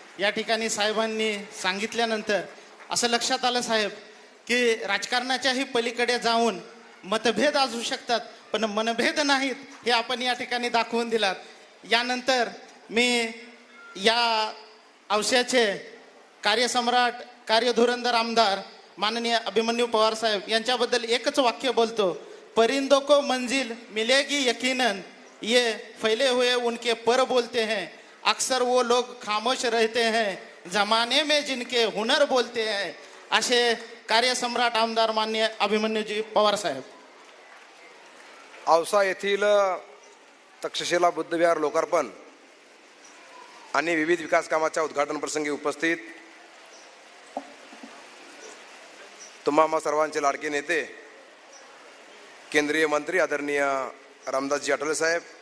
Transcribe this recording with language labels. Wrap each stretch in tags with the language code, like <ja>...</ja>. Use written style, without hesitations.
<mr>या ठिकाणी साहेबांनी सांगितल्यानंतर असं लक्षात आलं साहेब की राजकारणाच्याही पलीकडे जाऊन मतभेद असू शकतात पण मनभेद नाहीत, हे आपण या ठिकाणी दाखवून दिलात. यानंतर मी या औस्याचे कार्यसम्राट, कार्यधुरंदर आमदार माननीय अभिमन्यू पवार साहेब यांच्याबद्दल एकच वाक्य बोलतो.</mr> <hi>परिंदों को मंजिल मिलेगी यकीनन, ये फैले हुए उनके पर बोलते हैं, अक्सर वो लोग खामोश रहते हैं, जमाने में जिनके हुनर बोलते हैं.</hi> <mr>असे कार्यसम्राट आमदार माननीय अभिमन्यूजी पवार साहेब. औसा येथील तक्षशिला बुद्धविहार लोकार्पण आणि विविध विकास कामाच्या उद्घाटन प्रसंगी उपस्थित तुम्हा सर्वांचे लाडके नेते केंद्रीय मंत्री आदरणीय रामदासजी आठवले साहेब,</mr>